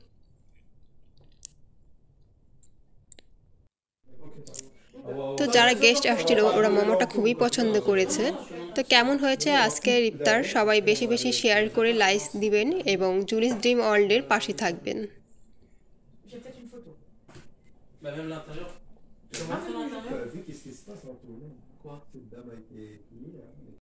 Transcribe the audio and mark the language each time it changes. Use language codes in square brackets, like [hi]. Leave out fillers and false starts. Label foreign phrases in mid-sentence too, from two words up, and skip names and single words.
[bn] তো যারা গেস্ট আসছিল ওরা মোমোটা খুবই পছন্দ করেছে। তো কেমন হয়েছে আজকের ইফতার, সবাই বেশি বেশি শেয়ার করে লাইক দিবেন এবং জুলিস ড্রিম ওয়ার্ল্ডের পাশে থাকবেন। [fr] Bah même l'intérieur. Tu vas montrer l'intérieur? T'as vu qu'est-ce qui se passe en tournée? Quoi? Cette dame a été finie là.